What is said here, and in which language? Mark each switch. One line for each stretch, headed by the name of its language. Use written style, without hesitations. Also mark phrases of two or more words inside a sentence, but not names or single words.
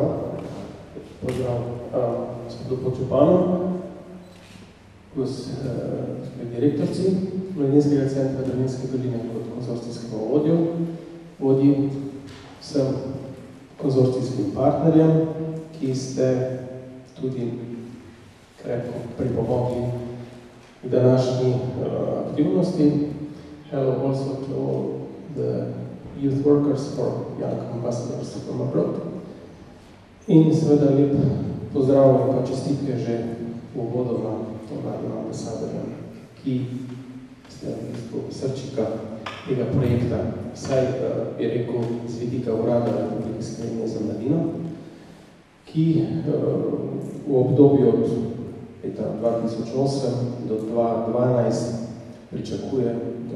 Slovenian: Pozdrav gospodu podžupanu, gospod direktorci Mladinskega centra Dravinjske doline kot konzorcijskega vodji, vsem konzorcijskim partnerjem, ki ste tudi krepko pripomogli k današnji aktivnosti.
English: Hello also to the youth workers for young ambassadors from abroad.
Slovenian: In seveda lep pozdrav in pa čestitke že uvodoma mladim ambasadorjem, ki ste v bistvu srčika tega projekta, saj bi rekel z vidika Urada Republike Slovenije za mladino, ki v obdobju od leta 2008 do 2012 pričakuje, da